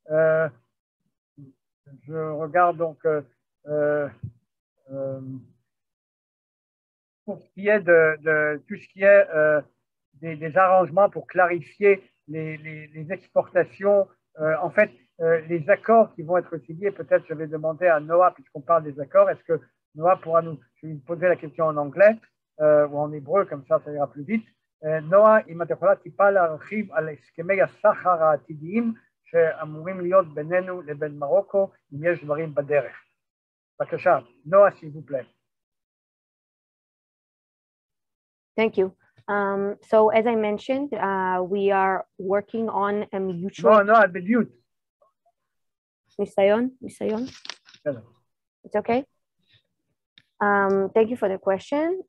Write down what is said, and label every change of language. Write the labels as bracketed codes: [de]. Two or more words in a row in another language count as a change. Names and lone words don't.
[fr] Je regarde donc pour ce qui est de tout ce qui est des arrangements pour clarifier les exportations, en fait, les accords qui vont être signés, peut-être je vais demander à Noah, puisqu'on parle des accords, est-ce que Noah pourra je vais lui poser la question en anglais ou en hébreu, comme ça ira plus vite. Noah, [he] אם אתה יכולה טיפה להרחיב על הסכמי הסחר העתידיים שאמורים להיות בינינו לבין מרוקו, אם יש דברים בדרך. בבקשה, נועה, [fr] s'il vous plaît. [en] Thank you. So as I mentioned, we are working on a mutual... No, I'll be mute. Nisayon? It's okay. Thank you for the question.